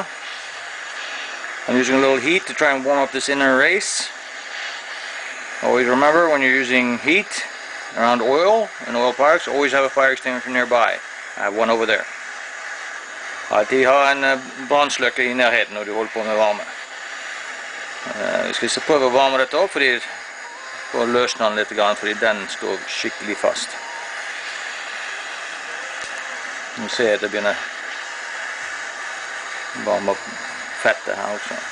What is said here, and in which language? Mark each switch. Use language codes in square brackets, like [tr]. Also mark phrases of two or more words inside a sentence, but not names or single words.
[en] I'm using a little heat to try and warm up this inner race. Always remember, when you're using heat around oil and oil products, always have a fire extinguisher nearby. I have one over there. [no] Alltid ha en brannsløkke i nærheten når du holder på med varme. Vi skal så prøve å varme dette opp, for å løsne den litt, fordi den står skikkelig fast. Nu ser jeg at det begynner å varme opp fettet her også.